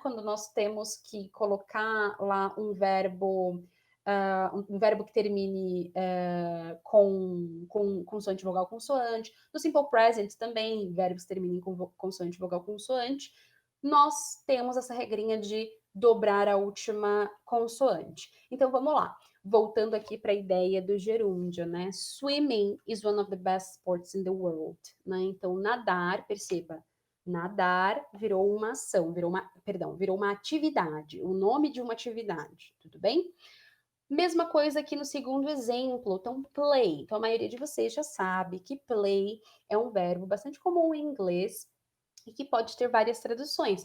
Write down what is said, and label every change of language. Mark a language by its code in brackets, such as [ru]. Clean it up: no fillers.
[pt] Quando nós temos que colocar lá um verbo que termine com consoante, vogal, consoante. No simple present também, verbos terminem com consoante, vogal, consoante. Nós temos essa regrinha de dobrar a última consoante. Então, vamos lá. Voltando aqui para a ideia do gerúndio, né? [en] Swimming is one of the best sports in the world, né? [pt] Então, nadar, perceba, nadar virou uma ação, virou uma atividade, o nome de uma atividade, tudo bem? Mesma coisa aqui no segundo exemplo, então play. Então a maioria de vocês já sabe que play é um verbo bastante comum em inglês e que pode ter várias traduções.